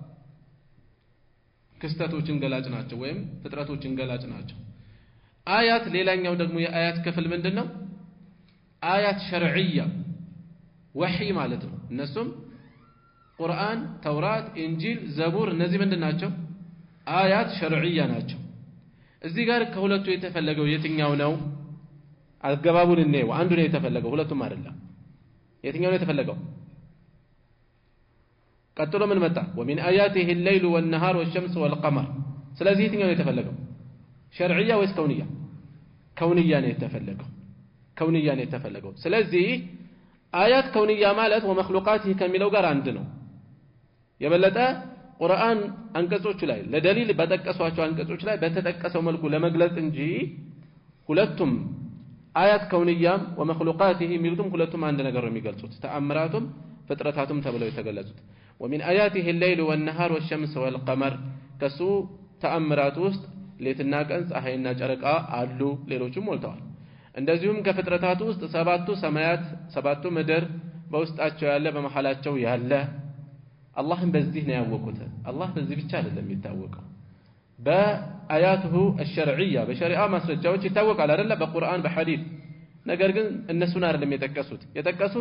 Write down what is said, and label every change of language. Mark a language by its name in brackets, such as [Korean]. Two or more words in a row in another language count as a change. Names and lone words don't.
[Amharic] ክስተቶችን ገላጭ ናቸው ወይም ፍጥረቶችን ገላጭ ናቸው آيات ሌላኛው ደግሞ የአያት ክፍል ምንድነው [Arabic] آيات شرعية وحي [Amharic] ማለት ነው እነሱም ቁርአን ተውራት ኢንጂል ዘቡር እነዚህ ምንድናቸው [Arabic] آيات شرعية [Amharic] ናቸው እዚህ ጋር ከሁለቱ የተፈለገው የትኛው ነው አገባቡን እንየው አንዱ ነው የተፈለገው ሁለቱም አይደለም የትኛው ነው የተፈለገው ቀጥሎ ምን መጣ [Arabic] ومن آياته الليل والنهار والشمس والقمر [Amharic] ስለዚህ የትኛው ነው የተፈለገው ሸርዕያ ወይስ ከውንያ ከውንያ ነው የተፈለገው ስለዚህ [Arabic] آيات كونية [Amharic] ማለት ወመخلوقاته ከሚለው ጋር አንድ ነው የበለጠ ቁርአን አንቀጾቹ ላይ ለደሊል በተጠቀሷቸው አንቀጾች ላይ በተጠቀሰው መልኩ ለመግለጽ እንጂ ሁለቱም አያት ከውንያም ወመخلوقاته የሚሉትም ሁለቱም አንድ ነገር ነው የሚገልጹት ተአምራቱም ፍጥረታቱም ተብለው የተገለጹት [Arabic] ومن آياته الليل والنهار والشمس والقمر [Amharic] ከሱ ተአምራት ውስጥ ሌትና ቀን ፀሐይና ጨረቃ አሉ ሌሎችም ሞልተዋል እንደዚሁም ከፍጥረታቱ ውስጥ ሰባቱ ሰማያት ሰባቱ ምድር በውስጣቸው ያለ በመሐላቸው ያለ አላህን በዚህ ነው ያወቁት አላህ በዚህ ብቻ አይደለም የሚታወቀው በአያቱ الشرعيه በሸሪዓ ማስረጃዎች ይታወቃል አይደለ በቁርአን በሐዲስ ነገር ግን እነሱን አይደለም የጠቀሱት